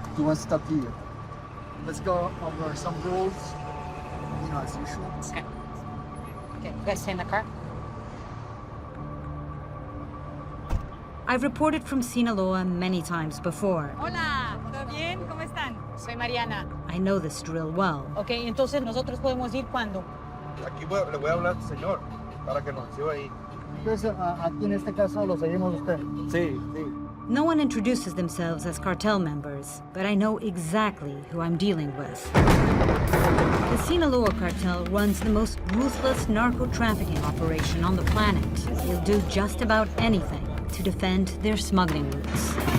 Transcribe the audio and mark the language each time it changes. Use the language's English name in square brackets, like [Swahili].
[English] You want stuff here. Let's go over some rules, as usual. Okay. Okay, you guys stay in the car? I've reported from Sinaloa many times before. [Spanish] Hola, ¿todo bien? ¿Cómo están? Soy Mariana. [English] I know this drill well. [Spanish] Okay, entonces nosotros podemos ir cuando. Aquí le voy a hablar al señor para que nos lleve ahí. Entonces, aquí en este caso lo seguimos usted. Sí, sí. [English] No one introduces themselves as cartel members, but I know exactly who I'm dealing with. The Sinaloa cartel runs the most ruthless narco-trafficking operation on the planet. They'll do just about anything to defend their smuggling routes.